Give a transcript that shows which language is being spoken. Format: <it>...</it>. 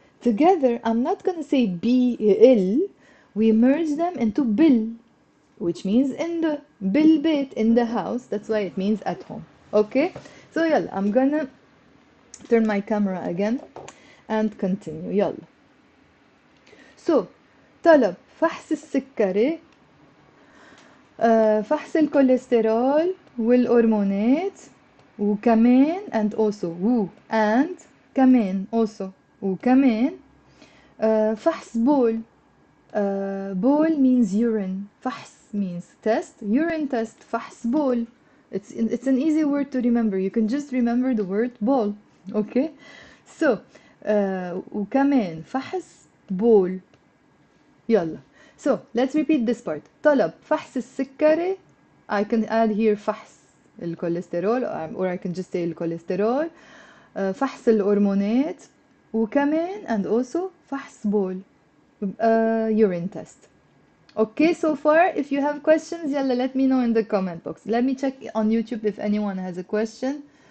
<en>Together, I'm not going to say be il. We merge them into bil, which means in the. Bil bit, in the house. That's why it means at home. Okay? So yalla, I'm gonna turn my camera again and continue.</en> <ar>يلا. So طلب فحص السكري، فحص الكوليسترول والهرمونات، وكمان</ar> <en>and also and</en> <ar>كمان</ar> <en>also</en> <ar>وكمان فحص بول.</ar> <en>بول means urine. فحص means test. Urine test.</en> <ar>فحص بول.</ar> <en>It's an easy word to remember. You can just remember the word ball. Okay?</en> <ar>So وكمان فحص بول.</ar> <en>يلا. So let's repeat this part.</en> <ar>طلب فحص السكري.</ar> <en>I can add here</en> <ar>فحص الكوليسترول</ar> <en>or I can just say الكوليسترول.</en> <ar>فحص الهرمونات وكمان</ar> <en>and also</en> <ar>فحص بول.</ar> <en>Urine test. Okay, so far, if you have questions, yalla, let me know in the comment box. Let me check on YouTube if anyone has a question.</en>